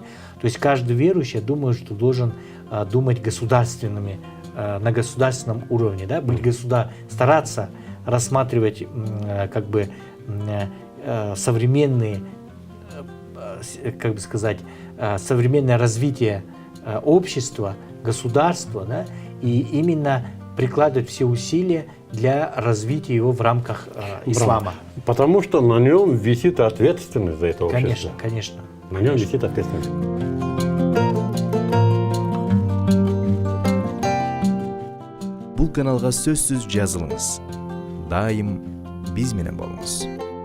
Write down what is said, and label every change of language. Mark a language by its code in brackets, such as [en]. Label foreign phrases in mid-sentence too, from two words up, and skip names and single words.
[ru] То есть каждый верующий, я думаю, что должен думать государственными, на государственном уровне, да, быть стараться рассматривать как бы современные, как бы сказать, современное развитие общества государство, да, и именно прикладывать все усилия для развития его в рамках ислама. Потому что на нем висит ответственность за это общество. Конечно, конечно. На нем висит ответственность. [ky] Бул каналга сөзсүз жазылыңыз. Дайым биз менен болуңуз.